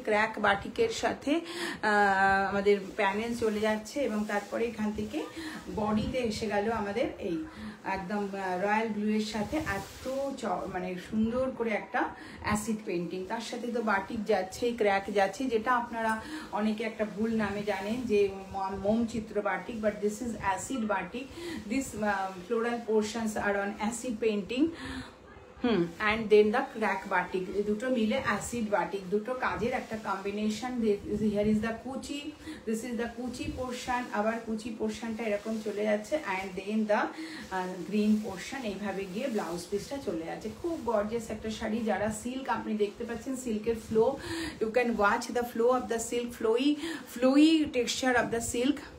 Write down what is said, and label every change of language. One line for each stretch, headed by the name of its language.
Bangla: Crack বাটিকের সাথে আমাদের প্যানেল চলে যাচ্ছে এবং তারপরে এখান থেকে বডিতে এসে গেল আমাদের এই একদম রয়্যাল ব্লুয়ের সাথে এত মানে সুন্দর করে একটা অ্যাসিড পেন্টিং। তার সাথে তো বাটিক যাচ্ছে, ক্র্যাক যাচ্ছে, যেটা আপনারা অনেকে একটা ভুল নামে জানেন যে মোম চিত্র batik,
English: But this is acid batik. This floral portions are on acid painting, and then the crack batik,
Bangla: দুটো মিলে
English: acid batik,
Bangla: দুটো কাজের একটা combination.
English: here is the kuchi, this is the kuchi portion,
Bangla: আবার কুচি পোর্শনটা এরকম চলে যাচ্ছে,
English: and then the green portion
Bangla: এইভাবে গিয়ে ব্লাউজ পিসটা চলে যাচ্ছে। খুব গর্জিয়াস একটা শাড়ি। যারা সিল্ক আপনি দেখতে পাচ্ছেন, সিল্কের flow,
English: You can watch the flow of the silk, flowy texture of the silk.